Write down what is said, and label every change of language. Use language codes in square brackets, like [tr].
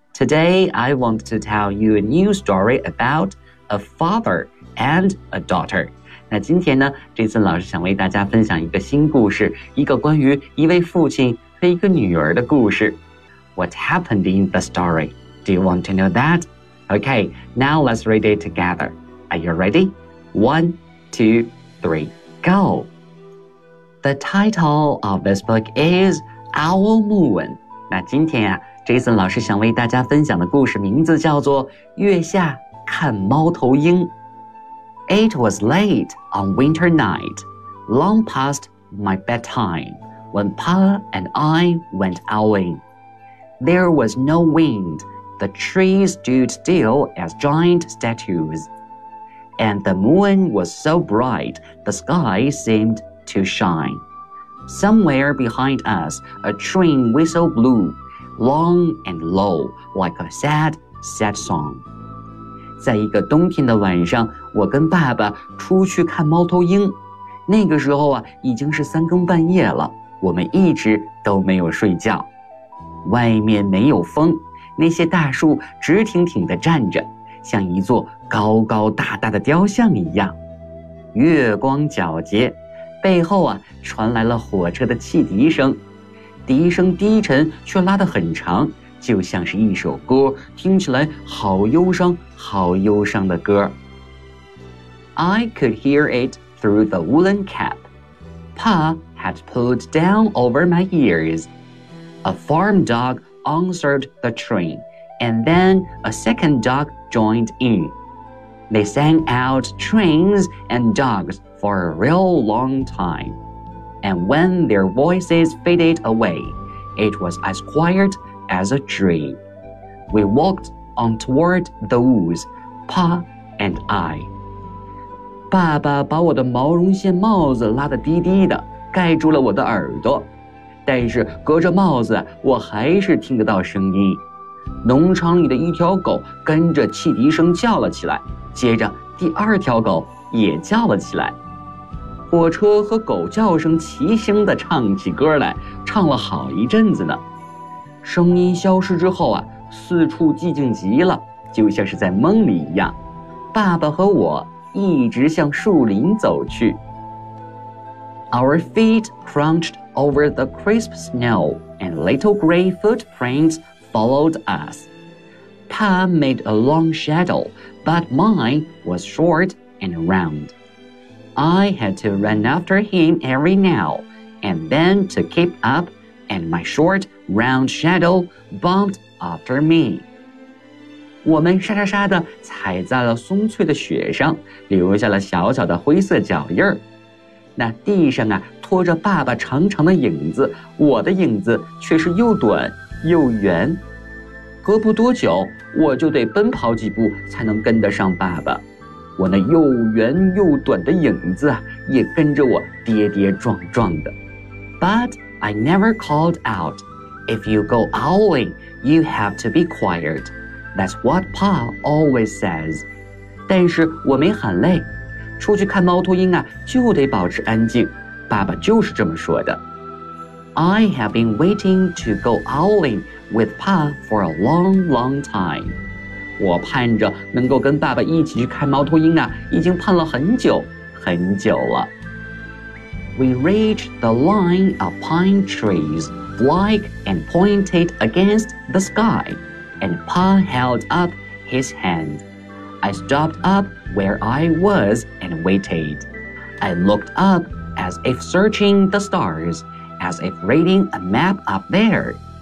[en] Today, I want to tell you a new story about a father and a daughter. [zh] 那今天呢，这次老师想为大家分享一个新故事，一个关于一位父亲和一个女儿的故事。 [en] What happened in the story? Do you want to know that? Okay, now let's read it together. Are you ready? One, two, three, go! The title of this book is Owl Moon. [zh] 那今天啊，Jason 老师想为大家分享的故事名字叫做《月下看猫头鹰》。 [en] It was late on winter night, long past my bedtime, when Pa and I went owling. There was no wind, the trees stood still as giant statues, and the moon was so bright the sky seemed to shine. Somewhere behind us, a train whistle blew,long and low, like a sad, sad song. [zh] 在一个冬天的晚上，我跟爸爸出去看猫头鹰。那个时候啊，已经是三更半夜了，我们一直都没有睡觉。外面没有风，那些大树直挺挺地站着，像一座高高大大的雕像一样，月光皎洁，背后啊传来了火车的汽笛声，笛声低沉却拉得很长，就像是一首歌，听起来好忧伤好忧伤的歌。 [en] I could hear it through the woolen cap Pa had pulled down over my ears. A farm dog answered the train, and then a second dog joined in. They sang out trains and dogs for a real long time. And when their voices faded away, it was as quiet as a dream. We walked on toward the woods, Pa and I. [zh] 爸爸把我的毛绒线帽子拉得低低的，盖住了我的耳朵，但是隔着帽子我还是听得到声音。农场里的一条狗跟着汽笛声叫了起来，接着第二条狗也叫了起来，火车和狗叫声齐声地唱起歌来，唱了好一阵子呢。声音消失之后啊，四处寂静极了，就像是在梦里一样。爸爸和我一直向树林走去。 [en] Our feet crunched over the crisp snow and little gray footprints followed us. Pa made a long shadow, but mine was short and round. I had to run after him every now and then to keep up, and my short, round shadow bumped after me. [zh] 我们沙沙沙地踩在了松脆的雪上，留下了小小的灰色脚印儿。那地上啊，拖着爸爸长长的影子，我的影子却是又短又圆。隔不多久，我就得奔跑几步才能跟得上爸爸。我那又圆又短的影子啊，也跟着我跌跌撞撞的。 [en] But I never called out. If you go owling, you have to be quiet. That's what Pa always says. [zh] 但是我没喊累，出去看猫头鹰啊，就得保持安静，爸爸就是这么说的。 [en] I have been waiting to go owling with Pa for a long, long time. [zh] 我盼着能够跟爸爸一起去看猫头鹰啊，已经盼了很久，很久了。 [en] We reached the line of pine trees, black and pointed against the sky. And Pa held up his hand. I stopped up where I was and waited. I looked up as if searching the stars, as if reading a map up there.